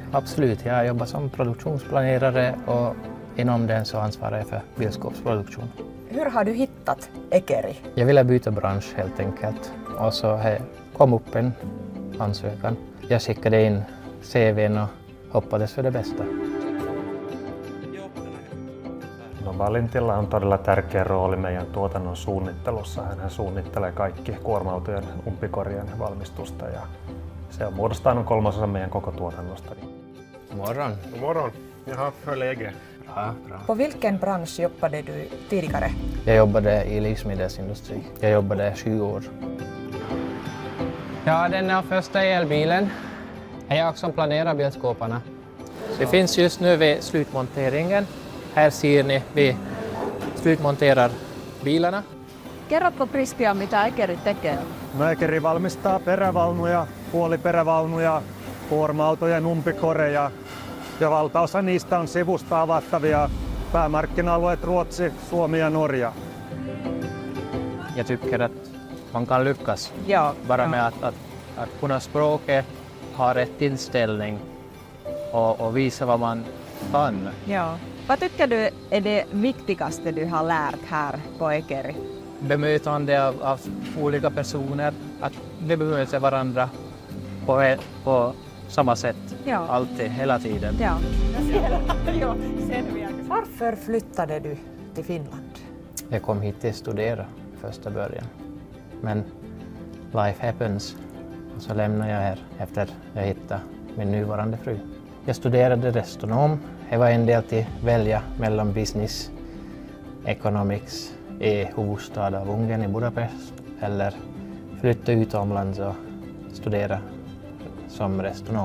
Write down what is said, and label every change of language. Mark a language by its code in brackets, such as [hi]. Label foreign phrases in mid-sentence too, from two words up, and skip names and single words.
[sv] Absolut, jag jobbar som produktionsplanerare och inom den så ansvarar jag för bioskåpsproduktion. Hur har du hittat Ekeri? Jag ville byta bransch helt enkelt och så kom upp en ansökan. Jag skickade in CV:n och hoppades för det bästa. [fi] No, Valintilla on todella tärkeä rooli meidän tuotannon suunnittelussa. Hän suunnittelee kaikki kuorma-autojen umpikorien valmistusta ja se on muodostaa noin 3/3 meidän koko tuotannosta. [sv] Morgon. God morgon. Jaha, hur är läget? Bra. På vilken bransch jobbade du tidigare? Jag jobbade i livsmedelsindustri. Jag jobbade 7 år. Ja, den här första elbilen är jag som planerar bilskåparna. Det finns just nu vid slutmonteringen. Här ser ni, vi slutmonterar bilarna. [fi] Kerrotko Kristian, mitä Ekeri tekee? No, Ekeri valmistaa perävaunuja, puoliperävaunuja, kuorma-autojen umpikoreja ja valtaosa niistä on sivusta avattavia päämarkkina-alueet Ruotsi, Suomi ja Norja. [sv] Jag tycker att man kan lyckas Ja. med att kunna språket, ha rätt inställning och visa vad man kan. Ja. Vad tycker du är det viktigaste du har lärt här på Ekeri? Bemötande av olika personer, att vi bemöter varandra på samma sätt, alltid, hela tiden. Ja. Varför flyttade du till Finland? Jag kom hit till att studera första början, men [en] life happens [sv] och så lämnade jag här efter jag hittade min nuvarande fru. Jag studerade restonom. Det var en del till välja mellan [en] business, economics [sv] i huvudstad av Ungern i Budapest eller flytta utomlands och studera som restonom.